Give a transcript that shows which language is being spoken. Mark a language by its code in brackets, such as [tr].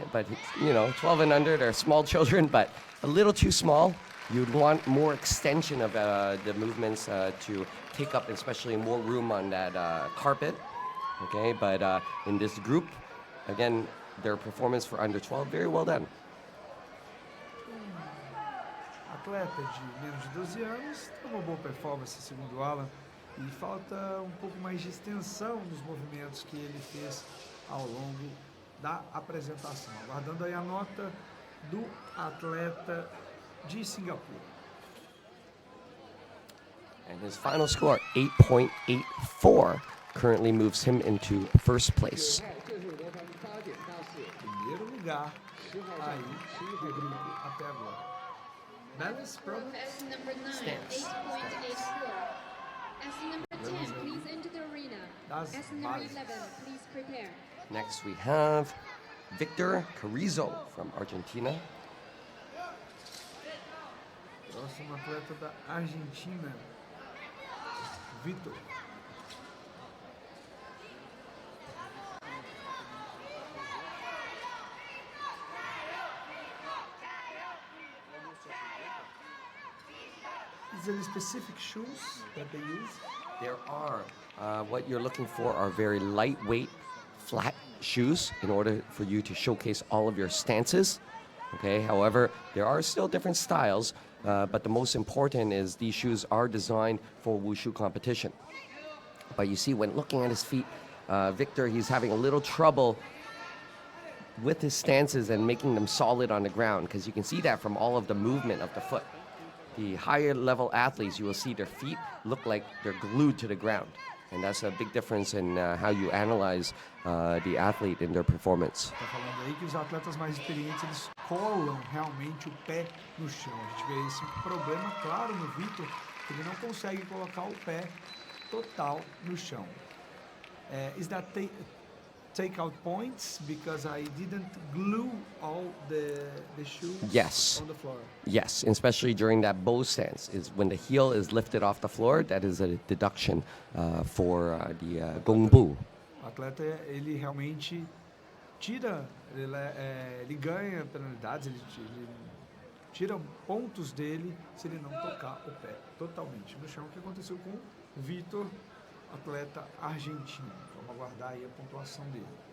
[en] But, 12 and under, they're small children, but a little too small. You'd want more extension of the movements to take up especially more room on that carpet, okay? But in this group, again, their performance for under 12, very well done. [pt] Atleta de menos de 12 anos, tem uma boa performance, segundo o Alan, e falta um pouco mais de extensão nos movimentos que ele fez ao longo da apresentação. Aguardando aí a nota do atleta de Singapura. [en] And his final score, 8.84, currently moves him into first place. [pt] Primeiro lugar aí do grupo até agora. [en] Balance problem. As number 9, Stance. 8.84. As number 10, please enter the arena. [pt] Das [en] As number [pt] bases. [en] 11, please prepare. Next we have Victor Carrizo from Argentina. [pt] Próximo atleta da Argentina, Vitor. [en] Is there specific shoes that they use? There are. What you're looking for are very lightweight, flat shoes in order for you to showcase all of your stances. Okay. However, there are still different styles, but the most important is these shoes are designed for Wushu competition. But you see, when looking at his feet, Victor, he's having a little trouble with his stances and making them solid on the ground, because you can see that from all of the movement of the foot. The higher level athletes, you will see their feet look like they're glued to the ground. And that's a big difference in how you analyze the athlete in their performance. [pt] Tá falando aí que os atletas mais experientes, eles colam realmente o pé no chão. A gente vê esse problema claro no Vitor, que ele não consegue colocar o pé total no chão. [en] Is that take out points because I didn't glue all the shoes Yes. on the floor? Yes, especially during that bow stance, is when the heel is lifted off the floor, that is a deduction for the gongbu. [pt] O atleta, ele realmente tira, ele ganha penalidades, ele tira pontos dele se ele não tocar o pé totalmente no chão, o que aconteceu com o Vitor, atleta argentino. Vamos aguardar aí a pontuação dele.